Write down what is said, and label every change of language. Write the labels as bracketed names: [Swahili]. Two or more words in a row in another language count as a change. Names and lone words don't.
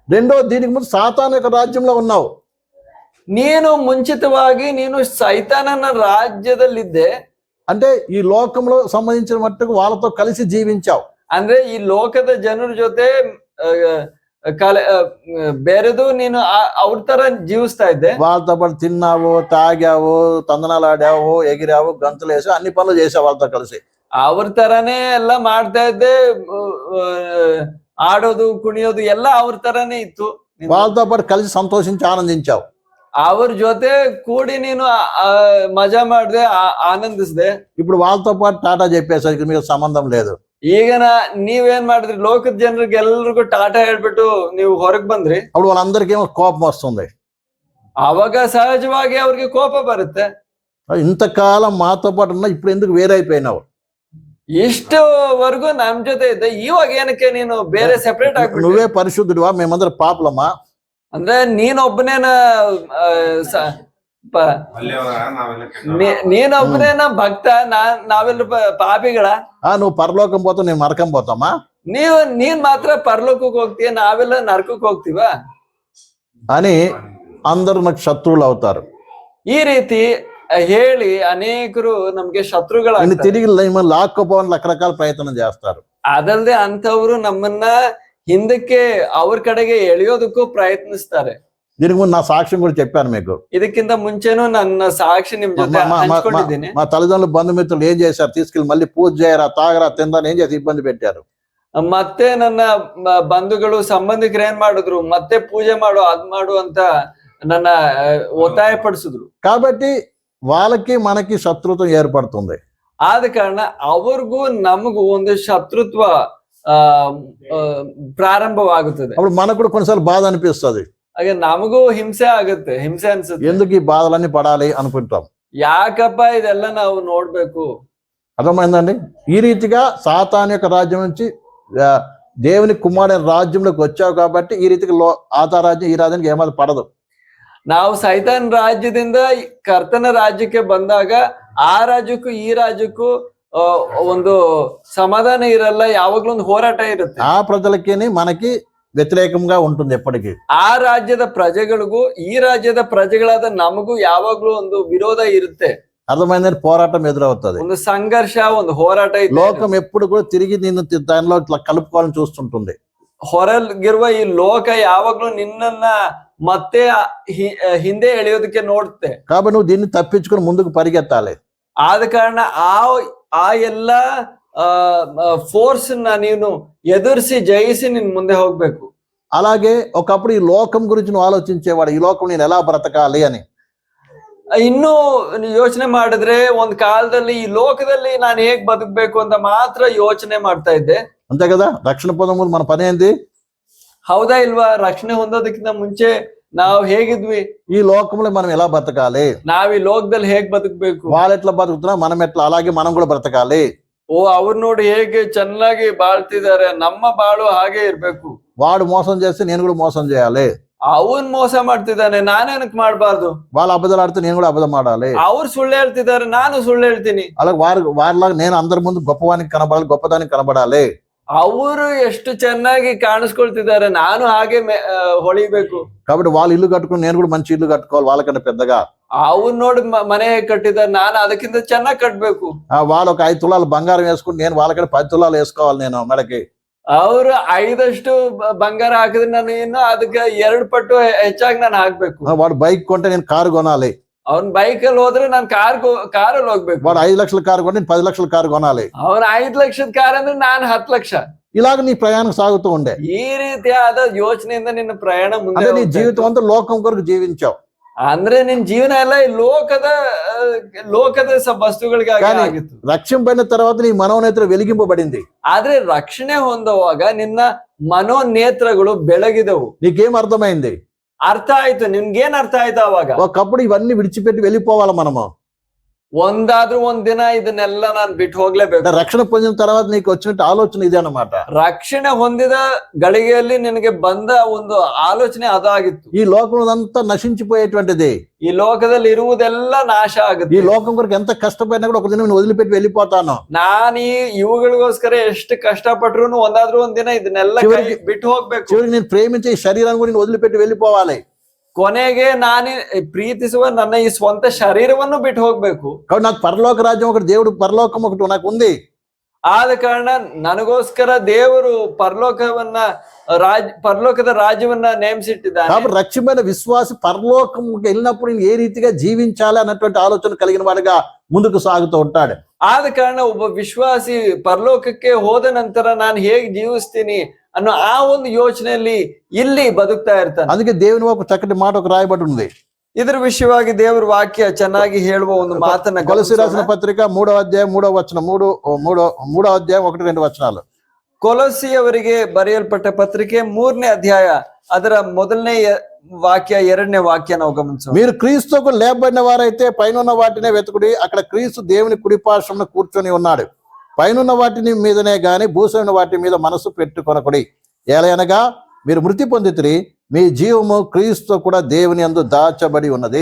[Telugu] రెండో దీనికి ముందు సాతాను యొక్క రాజ్యంలో ఉన్నావు. [Kannada] ನೀನು ಮುಂಚಿತವಾಗಿ ನೀನು ಸೈತಾನನ ರಾಜ್ಯದಲ್ಲಿದ್ದೆ. [Telugu] అంటే ఈ లోకంలో సంబంధించిన మట్టుకు వాళ్ళతో కలిసి జీవించావు. [Kannada] ಅಂದ್ರೆ ಈ ಲೋಕದ ಜನರ ಜೊತೆ ಬೆರೆದು ನೀನು ಅವ್ರ ತರ ಜೀವಿಸ್ತಾ ಇದ್ದೆ. [Telugu] వాళ్ళతో పాటు తిన్నావు, తాగావు, తందనాలు ఆడావు, ఎగిరావు, గంతులు వేసావు, అన్ని పనులు చేసావు వాళ్ళతో కలిసి. [Kannada] ಅವ್ರ ತರಾನೇ ಎಲ್ಲ ಮಾಡ್ತಾ ಇದ್ದೆ. ಆಡೋದು ಕುಣಿಯೋದು [Telugu] ಎಲ್ಲ ಅವ್ರ ತರಾನೇ ಇತ್ತು. వాళ్ళతో పాటు కలిసి సంతోషించి ఆనందించావు. [Kannada] ಅವ್ರ ಜೊತೆ ಕೂಡಿ ನೀನು ಮಜಾ ಮಾಡಿದೆ, ಆನಂದಿಸಿದೆ. [Telugu] ఇప్పుడు వాళ్ళతో పాటు టాటా చెప్పేసరికి మీకు సంబంధం లేదు. [Kannada] ಈಗ ನೀವೇನ್ ಮಾಡಿದ್ರಿ, ಲೋಕದ ಜನರಿಗೆ ಎಲ್ರಿಗೂ ಟಾಟಾ ಹೇಳ್ಬಿಟ್ಟು ನೀವು ಹೊರಗ್ ಬಂದ್ರಿ. [Telugu] అప్పుడు వాళ్ళందరికీ ఏమో కోపం వస్తుంది. [Kannada] ಅವಾಗ ಸಹಜವಾಗಿ ಅವ್ರಿಗೆ ಕೋಪ ಬರುತ್ತೆ. [Telugu] ఇంతకాలం మాతో పాటు ఉన్నా ఇప్పుడు ఎందుకు వేరైపోయినావు? [Kannada] ಇಷ್ಟವರೆಗೂ ನಮ್ ಜೊತೆ ಇದ್ದೆ, ಇವಾಗ ಏನಕ್ಕೆ ನೀನು ಬೇರೆ ಸೆಪರೇಟ್ ಆಗ್ಬಿಟ್ಟು? [Telugu] నువ్వే పరిశుద్ధుడివా, మేమందరం పాపలమా? [Kannada] ಅಂದ್ರೆ ನೀನೊಬ್ಬನೇನ ನೀನೊಬ್ಬನೇನ ಭಕ್ತ, ನಾವೆಲ್ಲ ಪಾಪಿಗಳ? [Telugu] నువ్వు పరలోకం పోతావు, నేను నరకం పోతామా? [Kannada] ನೀನ್ ಮಾತ್ರ ಪರಲೋಕಕ್ಕೆ ಹೋಗ್ತೀಯ, ನಾವೆಲ್ಲ ನರಕಕ್ಕೆ ಹೋಗ್ತೀವ [Telugu] అని అందరూ నాకు శత్రువులు అవుతారు. [Kannada] ಈ ರೀತಿ ಹೇಳಿ ಅನೇಕರು ನಮ್ಗೆ ಶತ್ರುಗಳ [Telugu] తిరిగి లాక్కోపోవాలని రకరకాల ప్రయత్నం చేస్తారు. [Kannada] ಅದಲ್ಲದೆ ಅಂತವ್ರು ನಮ್ಮನ್ನ ಹಿಂದಕ್ಕೆ ಅವ್ರ ಕಡೆಗೆ ಎಳೆಯೋದಕ್ಕೂ ಪ್ರಯತ್ನಿಸ್ತಾರೆ. [Telugu] దీనికి ముందు నా సాక్ష్యం కూడా చెప్పాను మీకు. [Kannada] ಇದಕ್ಕಿಂತ ಮುಂಚೆನೂ ನನ್ನ ಸಾಕ್ಷಿ ನಿಮ್ ಜೊತೆ ಹಂಚ್ಕೊಂಡಿದ್ದೀನಿ. [Telugu] మా తల్లిదండ్రులు బంధుమిత్రులు ఏం చేశారు, తీసుకెళ్ళి మళ్ళీ పూజ చేయరా, తాగరా, తిందని ఏం చేసి ఇబ్బంది పెట్టారు. [Kannada] ಮತ್ತೆ ನನ್ನ ಬಂಧುಗಳು ಸಂಬಂಧಿಕರು ಏನ್ ಮಾಡಿದ್ರು, ಮತ್ತೆ ಪೂಜೆ ಮಾಡು, ಅದ್ ಮಾಡು ಅಂತ ನನ್ನ ಒತ್ತಾಯ ಪಡಿಸಿದ್ರು. [Telugu] కాబట్టి వాళ్ళకి మనకి శత్రుత్వం ఏర్పడుతుంది. [Kannada] ಆದ ಕಾರಣ ಅವ್ರಿಗೂ ನಮಗೂ ಒಂದು ಶತ್ರುತ್ವ ಪ್ರಾರಂಭವಾಗುತ್ತದೆ. [Telugu] అప్పుడు మనకు కూడా కొన్నిసార్లు బాధ అనిపిస్తుంది. [Kannada] ಹಾಗೆ ನಮಗೂ ಹಿಂಸೆ ಆಗುತ್ತೆ, ಹಿಂಸೆ ಅನ್ಸುತ್ತೆ. [Telugu] ఎందుకు ఈ బాధలన్నీ పడాలి అనుకుంటాం. [Kannada] ಯಾಕಪ್ಪ ಇದೆಲ್ಲ ನಾವು ನೋಡ್ಬೇಕು? [Telugu] అర్థమైందండి? ఈ రీతిగా సాతాను యొక్క రాజ్యం నుంచి దేవుని కుమారుని రాజ్యంలోకి వచ్చావు కాబట్టి ఈ రీతిగా ఆతా రాజ్యం ఈ రాజ్యానికి ఏమాది పడదు. [Kannada] ನಾವು ಸೈತಾನ್ ರಾಜ್ಯದಿಂದ ಕರ್ತನ ರಾಜ್ಯಕ್ಕೆ ಬಂದಾಗ ಆ ರಾಜ್ಯಕ್ಕೂ ಈ ರಾಜ್ಯಕ್ಕೂ ಒಂದು ಸಮಾಧಾನ ಇರಲ್ಲ, ಯಾವಾಗ್ಲೂ ಒಂದು ಹೋರಾಟ ಇರುತ್ತೆ. [Telugu] ఆ ప్రజలకి మనకి వ్యతిరేకంగా ఉంటుంది ఎప్పటికీ. [Kannada] ಆ ರಾಜ್ಯದ ಪ್ರಜೆಗಳಿಗೂ ಈ ರಾಜ್ಯದ ಪ್ರಜೆಗಳಾದ ನಮಗೂ ಯಾವಾಗ್ಲೂ ಒಂದು ವಿರೋಧ ಇರುತ್ತೆ. [Telugu] అర్థమైందని పోరాటం ఎదురవుతుంది. [Kannada] ಒಂದು ಸಂಘರ್ಷ, ಒಂದು ಹೋರಾಟ. [Telugu] లోకం ఎప్పుడు కూడా తిరిగి నిన్ను దానిలో కలుపుకోవాలని చూస్తుంటుంది. [Kannada] ಹೊರಗಿರುವ ಈ ಲೋಕ ಯಾವಾಗ್ಲೂ ನಿನ್ನನ್ನ ಮತ್ತೆ ಹಿಂದೆ ಎಳೆಯೋದಕ್ಕೆ ನೋಡುತ್ತೆ. [Telugu] కాబట్టి నువ్వు దీన్ని తప్పించుకొని ముందుకు పరిగెత్తాలి. [Kannada] ಆದ ಕಾರಣ ಆ ಎಲ್ಲ ಫೋರ್ಸ್ ನೀನು ಎದುರಿಸಿ ಜಯಿಸಿ ನೀನ್ ಮುಂದೆ ಹೋಗ್ಬೇಕು. [Telugu] అలాగే ఒకప్పుడు ఈ లోకం గురించి నువ్వు ఆలోచించేవాడు, ఈ లోకం నేను ఎలా బ్రతకాలి అని. [Kannada] ಇನ್ನೂ ಯೋಚನೆ ಮಾಡಿದ್ರೆ ಒಂದ್ ಕಾಲದಲ್ಲಿ ಈ ಲೋಕದಲ್ಲಿ ನಾನು ಹೇಗ್ ಬದುಕ್ಬೇಕು ಅಂತ ಮಾತ್ರ ಯೋಚನೆ ಮಾಡ್ತಾ ಇದ್ದೆ. [Telugu] అంతే కదా? రక్షణ పొందే ముందు మన పని ఏంది? [Kannada] ಹೌದಾ ಇಲ್ವಾ? ರಕ್ಷಣೆ ಹೊಂದೋದಕ್ಕಿಂತ ಮುಂಚೆ ನಾವು ಹೇಗಿದ್ವಿ? [Telugu] ఈ లోకంలో మనం ఎలా బ్రతకాలి, [Kannada] ನಾವ್ ಈ ಲೋಕದಲ್ಲಿ ಹೇಗ್ ಬದುಕ್ಬೇಕು, [Telugu] వాళ్ళు ఎట్లా బతుకుతున్నా మనం ఎట్లా, అలాగే మనం కూడా బ్రతకాలి. [Kannada] ಅವ್ರು ನೋಡಿ ಹೇಗೆ ಚೆನ್ನಾಗಿ ಬಾಳ್ತಿದ್ದಾರೆ, ನಮ್ಮ ಬಾಳು ಹಾಗೆ ಇರ್ಬೇಕು. [Telugu] వాడు మోసం చేస్తే నేను కూడా మోసం చేయాలి. [Kannada] ಅವನ್ ಮೋಸ ಮಾಡ್ತಿದ್ದಾನೆ, ನಾನೇನಕ್ ಮಾಡ್ಬಾರ್ದು. [Telugu] వాళ్ళు అబద్ధాలు ఆడితే నేను కూడా అబద్ధం ఆడాలి. [Kannada] ಅವ್ರು ಸುಳ್ಳು ಹೇಳ್ತಿದ್ದಾರೆ, ನಾನು ಸುಳ್ಳು ಹೇಳ್ತೀನಿ. [Telugu] అలాగే వారిలాగా నేను అందరి ముందు గొప్పవానికి కనబడాలి, గొప్పదానికి కనబడాలి. [Kannada] ಅವರು ಎಷ್ಟು ಚೆನ್ನಾಗಿ ಕಾಣಿಸ್ಕೊಳ್ತಿದ್ದಾರೆ, ನಾನು ಹಾಗೆ ಹೊಳಿಬೇಕು. [Telugu] కాబట్టి వాళ్ళు ఇల్లు కట్టుకుని నేను కూడా మంచి ఇల్లు కట్టుకోవాలి వాళ్ళకంటే పెద్దగా. [Kannada] ಅವ್ರು ನೋಡಿ ಮನೆ ಕಟ್ಟಿದ್ದಾರೆ, ನಾನು ಅದಕ್ಕಿಂತ ಚೆನ್ನಾಗಿ ಕಟ್ಬೇಕು. [Telugu] వాళ్ళు ఒక 5 తులాలు బంగారం వేసుకుని నేను వాళ్ళకంటే 10 తులాలు వేసుకోవాలి నేను మెడకి. [Kannada] ಅವ್ರು 5 ಬಂಗಾರ ಹಾಕಿದ್ರೆ ನಾನು ಇನ್ನು ಅದಕ್ಕೆ 2 ಪಟ್ಟು ಹೆಚ್ಚಾಗಿ ನಾನು ಹಾಕ್ಬೇಕು. [Telugu] వాడు బైక్ కొంటే నేను కారు కొనాలి. [Kannada] ಅವ್ನ್ ಬೈಕ್ ಅಲ್ಲಿ ಹೋದ್ರೆ ನಾನು ಕಾರಲ್ಲಿ ಹೋಗ್ಬೇಕು. [Telugu] వాడు 5 లక్షల కారు కొంటే నేను 10 లక్షల కారు కొనాలి. [Kannada] ಅವ್ನ 5 ಲಕ್ಷದ ಕಾರ್ ಅಂದ್ರೆ ನಾನು 10 ಲಕ್ಷ. [Telugu] ఇలాగ నీ ప్రయాణం సాగుతూ ఉండే. [Kannada] ಈ ರೀತಿಯಾದ ಯೋಚನೆಯಿಂದ ನಿನ್ನ ಪ್ರಯಾಣ ಮುಂದೆ. [Telugu] నీ జీవితం అంతా లోకం కొరకు జీవించావు. [Kannada] ಅಂದ್ರೆ ನಿನ್ ಜೀವನ ಎಲ್ಲ ಈ ಲೋಕದ ವಸ್ತುಗಳಿಗಾಗಿ ಆಗಿತ್ತು. [Telugu] రక్షింపబడిన తర్వాత నీ మనోనేత్రం వెలిగింపబడింది. [Kannada] ಆದ್ರೆ ರಕ್ಷಣೆ ಹೊಂದುವಾಗ ನಿನ್ನ ಮನೋನೇತ್ರಗಳು ಬೆಳಗಿದವು. [Telugu] నీకేం అర్థమైంది? [Kannada] ಅರ್ಥ ಆಯ್ತು. ನಿನ್ಗೇನ್ ಅರ್ಥ ಆಯ್ತು? ಅವಾಗ [Telugu] ఒకప్పుడు ఇవన్నీ విడిచిపెట్టి వెళ్ళిపోవాలి మనము. [Kannada] ಒಂದಾದ್ರೂ ಒಂದ್ ದಿನ ಇದನ್ನೆಲ್ಲ ನಾನು ಬಿಟ್ಟು ಹೋಗ್ಲೇಬೇಕು. [Telugu] రక్షణ పొందిన తర్వాత నీకు వచ్చినట్టు ఆలోచన ఇదే అన్నమాట. [Kannada] ರಕ್ಷಣೆ ಹೊಂದಿದ ಗಳಿಗೆಯಲ್ಲಿ ನಿನಗೆ ಬಂದ ಒಂದು ಆಲೋಚನೆ ಅದಾಗಿತ್ತು. [Telugu] ఈ లోకంలో అంతా నశించిపోయేటువంటిది. [Kannada] ಈ ಲೋಕದಲ್ಲಿ ಇರುವುದೆಲ್ಲ ನಾಶ [Telugu] ఈ [Kannada] ಆಗುತ್ತೆ. [Telugu] లోకం కొరకు ఎంత కష్టపడినా కూడా ఒక దినం నేను వదిలిపెట్టి వెళ్ళిపోతాను. [Kannada] ನಾನು ಇವುಗಳಿಗೋಸ್ಕರ ಎಷ್ಟು ಕಷ್ಟಪಟ್ರು ಒಂದಾದ್ರೂ ಒಂದ್ ದಿನ ಇದನ್ನೆಲ್ಲ ಬಿಟ್ಟು ಹೋಗ್ಬೇಕು. [Telugu] చివరికి నేను ప్రేమించే ఈ శరీరాన్ని కూడా నేను వదిలిపెట్టి వెళ్ళిపోవాలి. [Kannada] ಕೊನೆಗೆ ನಾನು ಪ್ರೀತಿಸುವ ನನ್ನ ಈ ಸ್ವಂತ ಶರೀರವನ್ನು ಬಿಟ್ಟು ಹೋಗ್ಬೇಕು. [Telugu] కాబట్టి నాకు పరలోక రాజ్యం ఒకటి, దేవుడు పరలోకం ఒకటి నాకు ఉంది. [Kannada] ಆದ ಕಾರಣ ನನಗೋಸ್ಕರ ದೇವರು ಪರಲೋಕದ ರಾಜ್ಯವನ್ನ ನೇಮಿಸಿಟ್ಟಿದ್ದಾನೆ. [Telugu] కాబట్టి రక్షింపైన విశ్వాసి పరలోకంకి వెళ్ళినప్పుడు నేను ఏ రీతిగా జీవించాలి అన్నటువంటి ఆలోచన కలిగిన వాడిగా ముందుకు సాగుతూ ఉంటాడు. [Kannada] ಆದ ಕಾರಣ ಒಬ್ಬ ವಿಶ್ವಾಸಿ ಪರಲೋಕಕ್ಕೆ ಹೋದ ನಂತರ ನಾನು ಹೇಗೆ ಜೀವಿಸ್ತೀನಿ ಅನ್ನೋ ಆ ಒಂದು ಯೋಚನೆಯಲ್ಲಿ ಇಲ್ಲಿ ಬದುಕ್ತಾ ಇರ್ತಾನೆ. [Telugu] అందుకే దేవుని ఒక చక్కటి మాట ఒక రాయబడి ఉంది. [Kannada] ಇದರ ವಿಷಯವಾಗಿ ದೇವರ ವಾಕ್ಯ ಚೆನ್ನಾಗಿ ಹೇಳುವ ಒಂದು ಮಾತನ್ನ [Telugu] కొలస్సీ రాసిన పత్రిక 3వ అధ్యాయం 3వ వచనం 3వ అధ్యాయం 1-2 వచనాలు. [Kannada] ಕೊಲೊಸ್ಸಿಯವರಿಗೆ ಬರೆಯಲ್ಪಟ್ಟ ಪತ್ರಿಕೆ 3ನೇ ಅಧ್ಯಾಯ ಅದರ ಮೊದಲನೇ వాక్య 2ನೇ వాక్య ನಾವು గమనించాం. [Telugu] మీరు క్రీస్తుకు లేపబడిన వారైతే పైనున్న వాటినే వెతుకుడి, అక్కడ క్రీస్తు దేవుని కుడిపార్శ్వమున కూర్చొని ఉన్నాడు. పైనున్న వాటిని మీదనే గాని భూసమైన వాటి మీద మనసు పెట్టుకొనకుడి. ఏలయనగా మీరు మృతి పొందితిరి, మీ జీవము క్రీస్తు కూడా దేవుని యందు దాచబడి ఉన్నది.